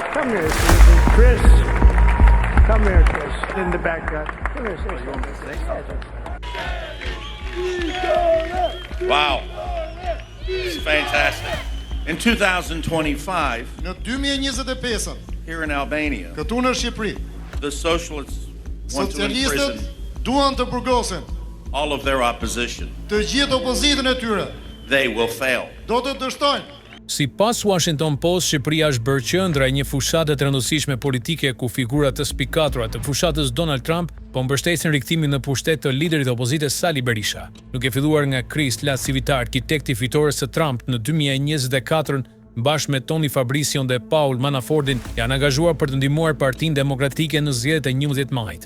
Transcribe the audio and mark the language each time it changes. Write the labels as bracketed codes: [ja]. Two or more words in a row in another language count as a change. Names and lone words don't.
[en] Come here, Chris. Come here, Chris. In the background. Come here, Wow. It's fantastic. In 2025, [sq] Në 2025, [en] here in Albania, [sq] këtu në Shqipëri, [en] the socialists want to [sq] socialistët [en] imprison [sq] duan të burgosen [en] all of their opposition. [sq] të gjithë opozitën e tyre. [en] They will fail. [sq] Do të dështojnë. Sipas Washington Post, Shqipëria është bërë qendra e një fushate të rëndësishme politike ku figurat të spikatura të fushatës Donald Trump po mbështesin rikthimin në pushtet të liderit të opozitës Sali Berisha. Duke filluar nga Chris Lacivitar, arkitekti fitores së Trump në 2024, bashkë me Tony Fabricion dhe Paul Manafortin, janë angazhuar për të ndihmuar Partinë Demokratike në zgjedhjet e 11 majit.